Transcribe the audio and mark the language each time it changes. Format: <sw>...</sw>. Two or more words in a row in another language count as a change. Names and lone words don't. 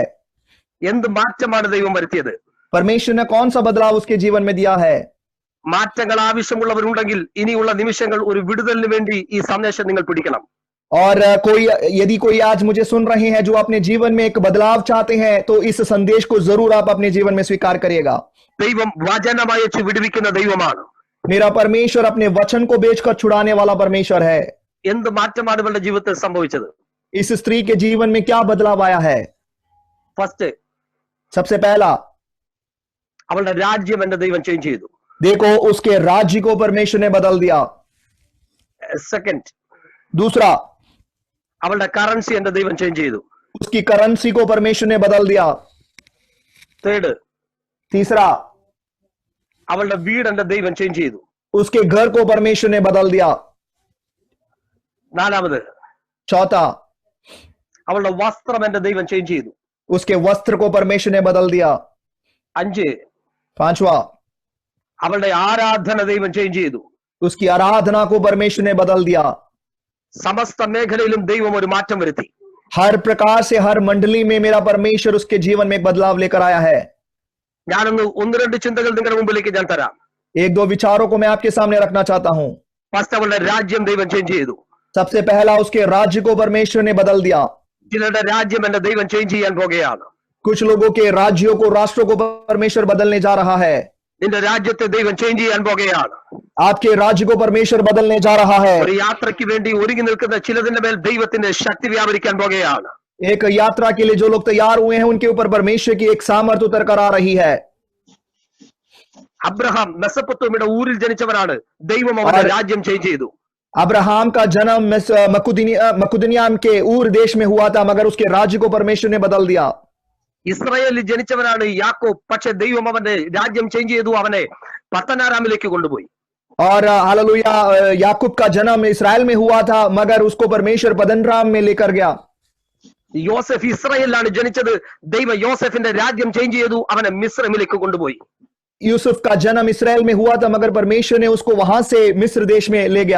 <ml>എന്ത് മാറ്റമാണ് ദൈവം വരുത്തിയത്?</ml> <hi>परमेश्वर ने कौन सा बदलाव उसके जीवन में दिया है?</hi> <ml>മാറ്റങ്ങൾ ആവശ്യമുള്ളവരുണ്ടെങ്കിൽ ഇനിയുള്ള നിമിഷങ്ങൾ ഒരു വിടുതലിന് വേണ്ടി ഈ സന്ദേശം നിങ്ങൾ പിടിക്കണം.</ml> <hi>और यदि कोई आज मुझे सुन रहे हैं जो अपने जीवन में एक बदलाव चाहते हैं तो इस संदेश को जरूर आप अपने जीवन में स्वीकार करिएगा।</hi> <ml>ദൈവം വചനമയച്ച് വിടുവിക്കുന്ന ദൈവമാണ്.</ml> <hi>मेरा परमेश्वर अपने वचन को बेचकर छुड़ाने वाला परमेश्वर है।</hi> <ml>എന്ത് മാറ്റമാണ് ഇവരുടെ ജീവിതത്തിൽ സംഭവിച്ചത്?</ml> <hi>इस स्त्री के जीवन में क्या बदलाव आया है?</hi> <ml>ഫസ്റ്റ്,</ml> <hi>सबसे पहला,</hi> <ml>അവളുടെ രാജ്യം എന്റെ ദൈവം ചേഞ്ച് ചെയ്തു.</ml> <hi>देखो उसके राज्य को परमेश्वर ने बदल दिया।</hi> <ml>സെക്കൻഡ്,</ml> <hi>दूसरा,</hi> <ml>അവളുടെ കറൻസി എന്റെ ദൈവം ചേഞ്ച് ചെയ്തു.</ml> <hi>उसकी करेंसी को परमेश्वर ने बदल दिया।</hi> <ml>തേർഡ്,</ml> <hi>तीसरा,</hi> <ml>അവളുടെ വീട് എന്റെ ദൈവം ചേഞ്ച് ചെയ്തു.</ml> <hi>उसके घर को परमेश्वर ने बदल दिया।</hi> <ml>നാലാമത്,</ml> <hi>चौथा,</hi> <ml>അവളുടെ വസ്ത്രം എന്റെ ദൈവം ചേഞ്ച് ചെയ്തു.</ml> <hi>उसके वस्त्र को परमेश्वर ने बदल दिया।</hi> <ml>5,</ml> <hi>पांचवा,</hi> <ml>അവളുടെ ആരാധന ദൈവം ചേഞ്ച് ചെയ്തു.</ml> <hi>उसकी आराधना को परमेश्वर ने बदल दिया।</hi> <ml>സമസ്ത മേഖലയിലും ദൈവം ഒരു മാറ്റം വരുത്തി.</ml> <hi>हर प्रकार से हर मंडली में मेरा परमेश्वर उसके जीवन में एक बदलाव लेकर आया है।</hi> <ml>ഞാനൊന്ന് 1-2 ചിന്തകൾ നിങ്ങളുടെ മുമ്പിലേക്ക് ഞാൻ തരാം.</ml> <hi>1-2 विचारों को मैं आपके सामने रखना चाहता हूं।</hi> <ml>ഫസ്റ്റ്, അവളുടെ രാജ്യം ദൈവം ചേഞ്ച് ചെയ്തു.</ml> <hi>सबसे पहला, उसके राज्य को परमेश्वर ने बदल दिया।</hi> <ml>ചിലരുടെ രാജ്യം എന്റെ ദൈവം ചേഞ്ച് ചെയ്യാൻ പോകുകയാണ്.</ml> <hi>कुछ लोगों के राज्यों को, राष्ट्रों को परमेश्वर बदलने जा रहा है।</hi> <ml>നിന്റെ രാജ്യത്തെ ദൈവം ചേഞ്ച് ചെയ്യാൻ പോകുകയാണ്.</ml> <hi>आपके राज्य को परमेश्वर बदलने जा रहा है।</hi> <ml>ഒരു യാത്രയ്ക്ക് വേണ്ടി ഒരുങ്ങി നിൽക്കുന്ന ചിലതിന്റെ മേൽ ദൈവത്തിന്റെ ശക്തി വ്യാപരിക്കാൻ പോകുകയാണ്.</ml> <hi>एक यात्रा के लिए जो लोग तैयार हुए हैं उनके ऊपर परमेश्वर की एक सामर्थ उतर कर आ रही है।</hi> <ml>അബ്രഹാം മെസപ്പൊത്തോമിയുടെ ഊരിൽ ജനിച്ചവരാണ്. ദൈവം അവരുടെ രാജ്യം ചേഞ്ച് ചെയ്തു.</ml> <hi>अब्राहम का जन्म मकुदनियाम के ऊर देश में हुआ था, मगर उसके राज्य को परमेश्वर ने बदल दिया।</hi> <ml>ഇസ്രായേലിൽ ജനിച്ചവരാണ് യാക്കോബ്. പക്ഷെ ദൈവം അവന്റെ രാജ്യം ചേഞ്ച് ചെയ്തു, അവനെ പത്തനാരാമിലേക്ക് കൊണ്ടുപോയി.</ml> <hi>और हालेलुया, याकूब का जन्म इस्राएल में हुआ था, मगर उसको परमेश्वर पद्दनराम में लेकर गया।</hi> <ml>യോസെഫ് ഇസ്രായേലിലാണ് ജനിച്ചത്. ദൈവം യോസെഫിന്റെ രാജ്യം ചേഞ്ച് ചെയ്തു, അവനെ മിസ്രൈമിലേക്ക് കൊണ്ടുപോയി.</ml> <hi>यूसुफ का जन्म इस्राएल में हुआ था, मगर परमेश्वर ने उसको वहां से मिस्र देश में ले गया।</hi>